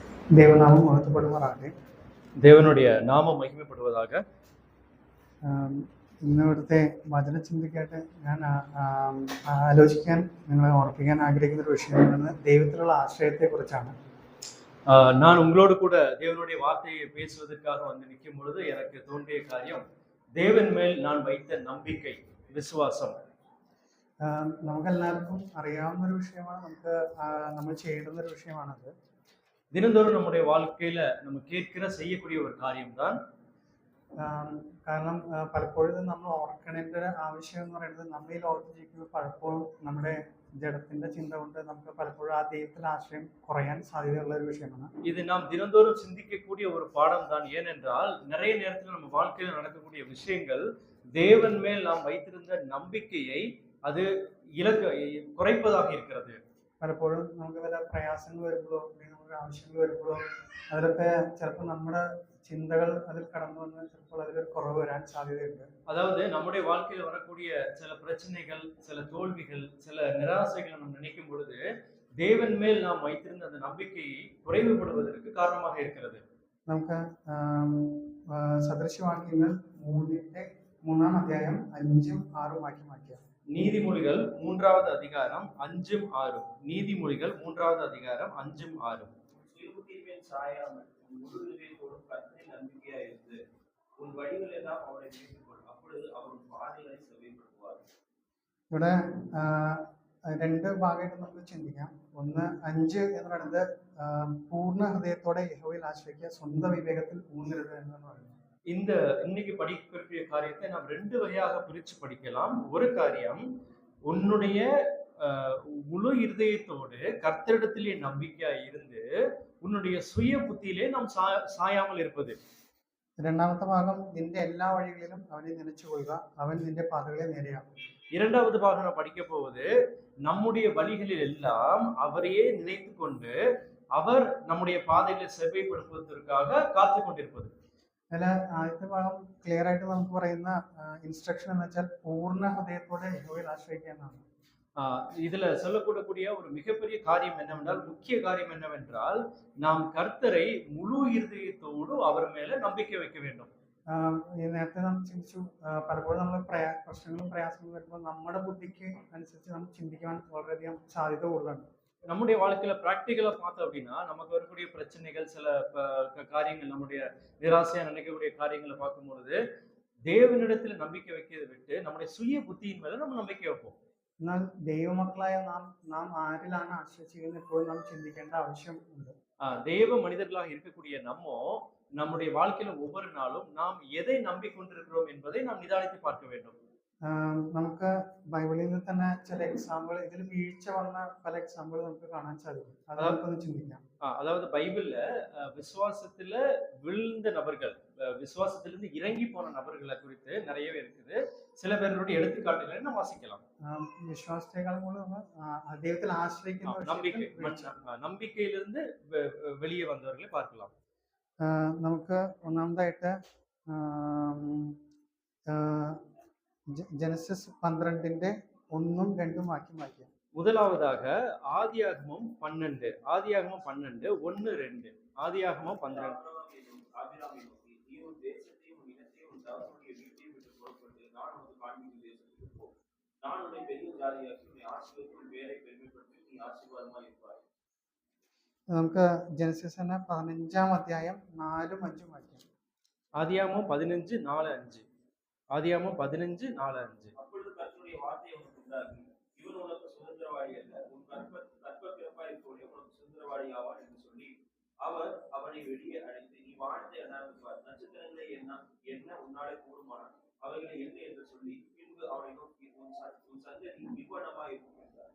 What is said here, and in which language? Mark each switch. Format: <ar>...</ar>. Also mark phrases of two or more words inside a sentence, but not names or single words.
<ml>ദൈവനാമം മഹത്വപ്പെടുമാറാകട്ടെ.</ml> <ta>தேவனுடைய நாமம் மகிமைப்படுவதாக.</ta> <ml>ഇന്ന് ഇവിടുത്തെ വചനചിന്തയ്ക്കായിട്ട് ഞാൻ ആലോചിക്കാൻ നിങ്ങളെ ഓർപ്പിക്കാൻ ആഗ്രഹിക്കുന്ന ഒരു വിഷയം ദൈവത്തിലുള്ള ആശ്രയത്തെക്കുറിച്ചാണ്.</ml> <ta>நான் உங்களோடு கூட தேவனுடைய வார்த்தையை பேசுவதற்காக வந்து நிற்கும் பொழுது எனக்கு தோன்றிய காரியம் தேவன் மேல் நான் வைத்த நம்பிக்கை, விசுவாசம்.</ta> <ml>നമുക്കെല്ലാവർക്കും അറിയാവുന്ന ഒരു വിഷയമാണ്, നമ്മൾ ചെയ്യേണ്ടുന്ന ഒരു വിഷയമാണത്.</ml> <ta>தினந்தோறும் நம்முடைய வாழ்க்கையில நம்ம கேட்கிற செய்யக்கூடிய ஒரு காரியம்தான்.</ta> <ml>കാരണം പലപ്പോഴും നമ്മൾ ഓർക്കേണ്ട ഒരു ആവശ്യം എന്ന് പറയുന്നത്, നമ്മൾ ഈ ലോകത്ത് ജീവിക്കുമ്പോൾ പലപ്പോഴും നമ്മുടെ ജഡത്തിന്റെ ചിന്ത കൊണ്ട് നമുക്ക് പലപ്പോഴും ആ ദൈവത്തിൽ ആശ്രയം കുറയാൻ സാധ്യതയുള്ള ഒരു വിഷയമാണ്.</ml> <ta>இது நாம் தினந்தோறும் சிந்திக்கக்கூடிய ஒரு பாடம் தான். ஏனென்றால் நிறைய நேரத்தில் நம்ம வாழ்க்கையில் நடக்கக்கூடிய விஷயங்கள் தேவன் மேல் நாம் வைத்திருந்த நம்பிக்கையை அது குறைப்பதாக இருக்கிறது.</ta> <ml>പലപ്പോഴും നമുക്ക് വല്ല പ്രയാസങ്ങൾ വരുമ്പോഴോ അല്ലെങ്കിൽ നമുക്ക് ആവശ്യങ്ങൾ വരുമ്പോഴോ അതിലൊക്കെ ചിലപ്പോൾ നമ്മുടെ ചിന്തകൾ അതിൽ കടന്നു വന്ന് ചിലപ്പോൾ അതിലൊരു കുറവ് വരാൻ സാധ്യതയുണ്ട്.</ml> <ta>அதாவது நம்முடைய வாழ்க்கையில் வரக்கூடிய சில பிரச்சனைகள், சில தோல்விகள், சில நிராசைகளை நம்ம நினைக்கும் பொழுது தேவன் மேல் நாம் வைத்திருந்த அந்த நம்பிக்கையை குறைவுபடுவதற்கு காரணமாக இருக்கிறது.</ta> <ml>നമുക്ക് സദൃശവാക്യങ്ങൾ 3-ാം അധ്യായം 5-ഉം 6-ഉം വാക്യം വായിക്കാം.</ml> <ta>நீதிமொழிகள் 3வது அதிகாரம் 5ம் 6ம். நீதிமொழிகள் 3வது அதிகாரம் 5ம் 6ம். சாயாமல் உன் முழு இதயத்தோடும் கர்த்தரில் நம்பிக்கையாயிருந்து உன் வழிகள் எல்லாம் அவரை கேட்டுக்கொள், அப்பொழுது அவர் பாதைகளை செவ்வாய்ப்படுத்துவார்.</ta> <ml>ഇവിടെ രണ്ട് ഭാഗമായിട്ട് നമുക്ക് ചിന്തിക്കാം. ഒന്ന് 5 എന്ന് പറയുന്നത് പൂർണ്ണ ഹൃദയത്തോടെ യഹോവയിൽ ആശ്രയിക്കുക, സ്വന്തം വിവേകത്തിൽ ഊന്നരുത് എന്നാണ് പറയുന്നത്.</ml> <ta>இந்த இன்னைக்கு படிக்கக்கூடிய காரியத்தை நாம் ரெண்டு வகையாக பிரிச்சு படிக்கலாம். ஒரு காரியம், உன்னுடைய முழு இருதயத்தோடு கர்த்தரிடத்திலே நம்பிக்கையா இருந்து உன்னுடைய சுய புத்தியிலே நாம் சாயாமல் இருப்பது.</ta> <ml>രണ്ടാമത്തെ ഭാഗം, നിന്റെ എല്ലാ വഴികളിലും അവനെ നനച്ചു കൊള്ളുക, അവൻ നിന്റെ പാതകളെ നേരെയാക്കും.</ml> <ta>இரண்டாவது பாகம் நான் படிக்க போவது, நம்முடைய வழிகளில் எல்லாம் அவரையே நினைத்து கொண்டு அவர் நம்முடைய பாதைகளை செவ்வாய்ப்படுத்துவதற்காக காத்து கொண்டிருப்பது.</ta> <ml>അതിൽ ആദ്യത്തെ ഭാഗം ക്ലിയർ ആയിട്ട് നമുക്ക് പറയുന്ന ഇൻസ്ട്രക്ഷൻ എന്ന് വെച്ചാൽ പൂർണ്ണ ഹൃദയത്തോടെ യഹോവയിൽ ആശ്രയിക്കുക എന്നാണ്.</ml> <ta>இதுல சொல்லக்கூடக்கூடிய ஒரு மிகப்பெரிய காரியம் என்னவென்றால், முக்கிய காரியம் என்னவென்றால், நாம் கர்த்தரை முழு இருதயத்தோடு அவர் மேல நம்பிக்கை வைக்க வேண்டும்.</ta> <ml>നേരത്തെ നമ്മൾ ചിന്തിച്ചു, പലപ്പോഴും നമ്മൾ പ്രശ്നങ്ങളും പ്രയാസങ്ങളും വരുമ്പോൾ നമ്മുടെ ബുദ്ധിക്ക് അനുസരിച്ച് നമുക്ക് ചിന്തിക്കാൻ വളരെയധികം സാധ്യത കൂടുതലാണ്.</ml> <ta>நம்முடைய வாழ்க்கையில பிராக்டிக்கலா பார்த்தோம் அப்படின்னா, நமக்கு வரக்கூடிய பிரச்சனைகள், சில காரியங்கள், நம்முடைய நிராசையா நினைக்கக்கூடிய காரியங்களை பார்க்கும்பொழுது தேவனிடத்துல நம்பிக்கை வைக்கிறதை விட்டு நம்முடைய சுய புத்தியின் மேல நம்ம நம்பிக்கை வைப்போம்.</ta> <ml>എന്നാൽ ദൈവമക്കളായ നാം ആരിലാണ് ആശ്രയിച്ചിരിക്കുന്നത് എപ്പോഴും നാം ചിന്തിക്കേണ്ട ആവശ്യമുണ്ട്.</ml> <ta>தேவ மனிதர்களாக இருக்கக்கூடிய நம்முடைய வாழ்க்கையில ஒவ்வொரு நாளும் நாம் எதை நம்பிக்கொண்டிருக்கிறோம் என்பதை நாம் நிதானித்து பார்க்க வேண்டும்.</ta> <ml>നമുക്ക് ബൈബിളിൽ നിന്ന് തന്നെ ചില എക്സാമ്പിൾ, ഇതിൽ വീഴ്ച വന്ന പല എക്സാമ്പിൾ നമുക്ക് കാണാൻ സാധിക്കും. അതൊക്കെ ചിന്തിക്കാം.</ml> <ta>அதாவது பைபிள்ல விசுவாசத்துல விழுந்த நபர்கள், விசுவாசத்திலிருந்து இறங்கி போன நபர்களை குறித்து நிறையவே இருக்குது. சில பேருடைய எடுத்துக்காட்டுகளை நம்ம வாசிக்கலாம். விசுவாசத்தைக்காളുம் கூட ദൈവത്തിൽ ആശ്രയിക്കുന്ന நம்பிக்கையிலிருந்து வெளியே வந்தவர்களை பார்க்கலாம்.</ta> <ml>നമുക്ക് ഒന്നാമതായിട്ട് ജനസിസ് 12:1-2 വാക്യം വായിക്കാം.</ml> <ta>முதலாவதாக ஆதியாகமம் 12, ஆதியாகமம் 12, 1, 2. ஆதியாகமம் 12.</ta> <ml>നമുക്ക് ജനസിസ് 15-ാം അധ്യായം 4-5 വായിക്കാം.</ml> <ta>ஆதியாகமம் 15:4-5. ஆதியாகமம் 15:4-5. அப்பொழுது கர்த்தருடைய வார்த்தை உனக்கு உண்டாகி, இவன் உனக்கு சுதந்திரவாளி அல்ல, உன் கற்பப்பிறப்பாயிருக்கக்கூடிய உனக்கு சுதந்திரவாளி ஆவான் என்று சொல்லி அவர் அவனை வெளியே அழைத்து, நீ வானத்தை அண்ணாவிப்பார், நட்சத்திரங்களை என்ன உன்னாலே கூடுமானால் அவைகளை என்ன என்று சொல்லி பின்பு அவனை நோக்கி, உன் சந்ததி விவனமாயிருக்கும் என்றார்.</ta>